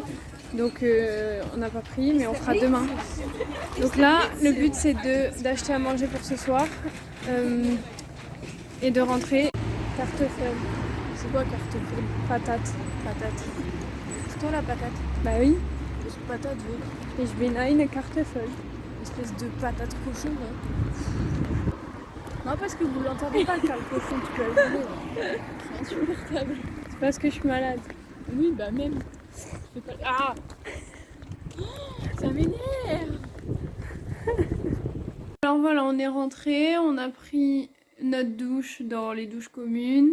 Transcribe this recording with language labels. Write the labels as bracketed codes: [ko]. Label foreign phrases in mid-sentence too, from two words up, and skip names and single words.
[fr] Donc, on n'a pas pris, mais on fera demain. Donc là, le but, c'est d'acheter à manger pour ce soir et de rentrer. Cartefeuille. C'est quoi cartefeuille? Patate. Patate. C'est toi la patate? Bah oui. Qu'est-ce que patate veut? [de] Ich bin eine Kartoffel. [fr] Espèce de patate cochon là. Non, parce que vous l'entendez pas le faire le cochon toute la journée. C'est insupportable. C'est parce que je suis malade. Oui, bah même. Pas... Ah, ça m'énerve. Alors voilà, on est rentré, on a pris notre douche dans les douches communes.